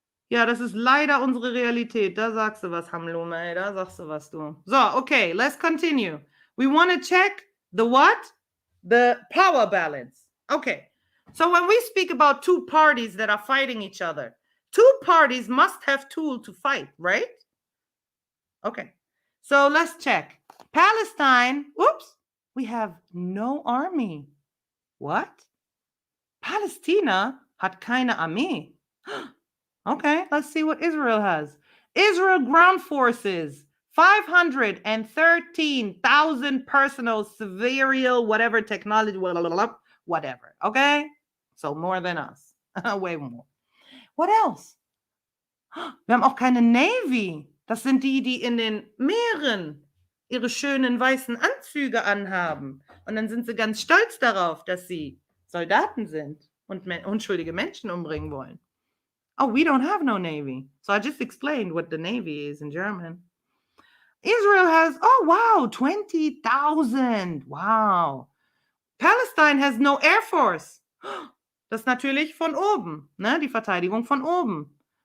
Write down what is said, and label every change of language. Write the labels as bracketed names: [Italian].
[German] Ja, das ist leider unsere Realität. Da sagst du was, Hamlume, ey. Da sagst du was, du. [English] So, okay, let's continue. We want to check the what? The power balance. Okay, so when we speak about two parties that are fighting each other, two parties must have tools to fight, right? Okay, so let's check. Palestine, whoops, we have no army. What? [German] Palestina hat keine Armee. [English] Okay, let's see what Israel has. Israel ground forces, 513,000 personal civilian, whatever technology, whatever. Okay, so more than us. Way more. What else? [German] Wir haben auch keine Navy. Das sind die, die in den Meeren ihre schönen weißen Anzüge anhaben. Und dann sind sie ganz stolz darauf, dass sie Soldaten sind und unschuldige Menschen umbringen wollen. [English] Oh, we don't have no Navy. So I just explained what the Navy is in German. Israel has, oh wow, 20,000. Wow. Palestine has no Air Force. [German] Das ist natürlich von oben, ne? Die Verteidigung von oben.